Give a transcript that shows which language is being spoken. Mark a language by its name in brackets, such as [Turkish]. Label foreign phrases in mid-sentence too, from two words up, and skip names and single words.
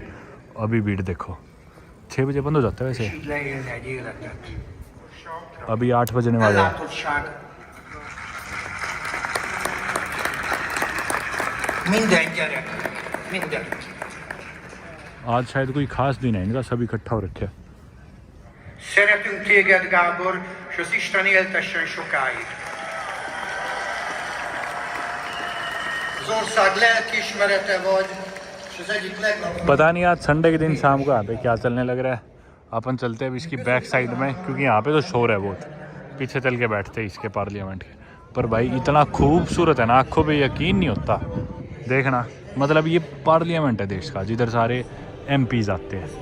[Hindi] अभी भीड़ देखो, 6 बजे बंद हो जाता है वैसे, अभी 8 बजने वाले हैं। आज शायद कोई खास दिन है इनका, सब इकट्ठा हो रखे हैं। [Hungarian] Szeretünk téged, Gábor, és az Isten éltessen sokáig. Az ország lelkiismerete vagy, és az egyik legnagyobb... [Hindi] पता नहीं आज संडे के दिन शाम को यहाँ पे क्या चलने लग रहा है। अपन चलते हैं अभी इसकी बैक साइड में, क्योंकि यहाँ पे तो शोर है बहुत, पीछे चल के बैठते हैं इसके पार्लियामेंट के। पर भाई इतना खूबसूरत है ना, आँखों पे यकीन नहीं होता। देखना, मतलब ये पार्लियामेंट है देश का, जिधर सारे MPs आते हैं।